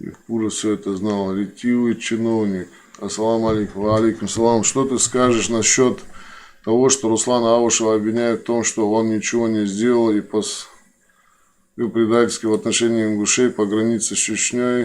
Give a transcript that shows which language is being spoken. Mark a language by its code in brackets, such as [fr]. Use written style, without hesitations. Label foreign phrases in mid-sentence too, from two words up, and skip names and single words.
[ru] хуже все это знал. Ретивый чиновник. [ar] السلام عليكم. وعليكم السلام. [ru] Что ты скажешь насчет того, что Руслана Аушева обвиняют в том, что он ничего не сделал и предательски в отношении ингушей по границе с Чечней?